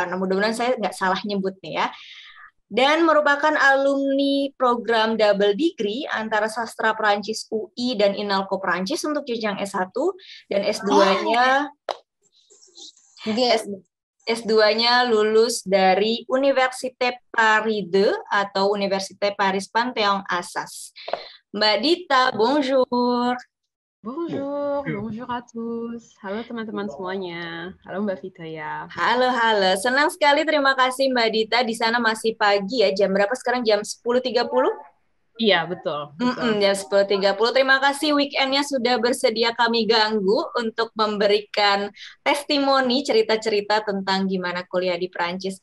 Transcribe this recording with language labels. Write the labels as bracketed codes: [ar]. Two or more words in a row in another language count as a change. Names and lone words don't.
[id] Nah, mudah-mudahan saya nggak salah nyebut nih ya. Dan merupakan alumni program [en] double degree [id] antara sastra Prancis UI dan INALCO Prancis untuk jenjang S1 dan S2-nya S2-nya lulus dari Université Paris 2 atau Université Paris Panthéon-Assas. Mbak Dita, bonjour. [fr] Bonjour, bonjour à tous. [id] Halo teman-teman semuanya. Halo Mbak Vitaya. Halo. Senang sekali, terima kasih Mbak Dita. Di sana masih pagi ya, jam berapa sekarang? Jam 10.30? Iya, betul. Jam 10.30. Terima kasih weekendnya sudah bersedia kami ganggu untuk memberikan testimoni cerita-cerita tentang gimana kuliah di Perancis.